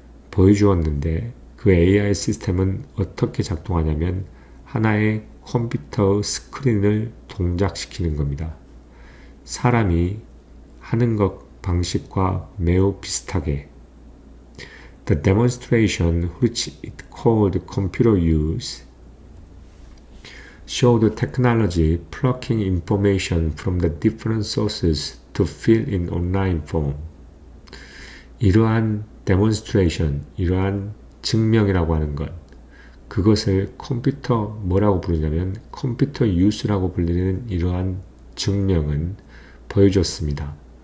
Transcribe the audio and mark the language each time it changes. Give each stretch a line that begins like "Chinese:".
Korean: 보여주었는데 그 AI 시스템은 어떻게 작동하냐면 하나의 컴퓨터 스크린을 동작시키는 겁니다. 사람이 하는 것 방식과 매우 비슷하게.
English: The demonstration, which it called computer use, showed technology plucking information from the different sources to fill in online form.
Korean: 이러한 demonstration, 이러한 증명이라고 하는 것, 그것을 뭐라고 부르냐면 컴퓨터 유스라고 불리는 이러한 증명은 보여줬습니다.